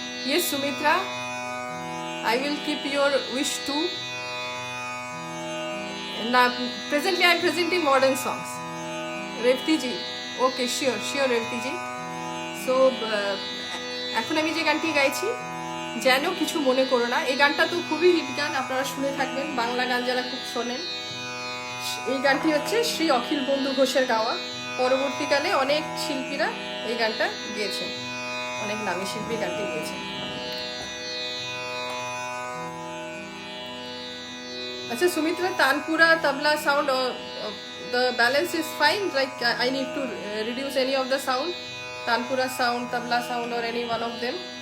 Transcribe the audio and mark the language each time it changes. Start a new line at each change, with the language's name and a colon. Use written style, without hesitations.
English: Yes, Sumitra, I will keep your wish too. Now, presently I am presenting modern songs. Revti ji, okay, sure Revti ji.
Bangla: So, এখন আমি যে গানটি গাইছি, যেন কিছু মনে করো না, এই গানটা তো খুবই হিট গান, আপনারা শুনে থাকবেন, বাংলা গান যারা খুব শোনেন। এই গানটি হচ্ছে শ্রী অখিল বন্ধু ঘোষের গাওয়া। পরবর্তীকালে অনেক শিল্পীরা এই গানটা গেয়েছেন, অনেক নামী শিল্পী গানটি গেয়েছেন।
English: अच्छा Sumitra, Tanpura tabla sound, the balance is fine, like I need to reduce any of the sound, Tanpura sound, tabla sound, or any one of them.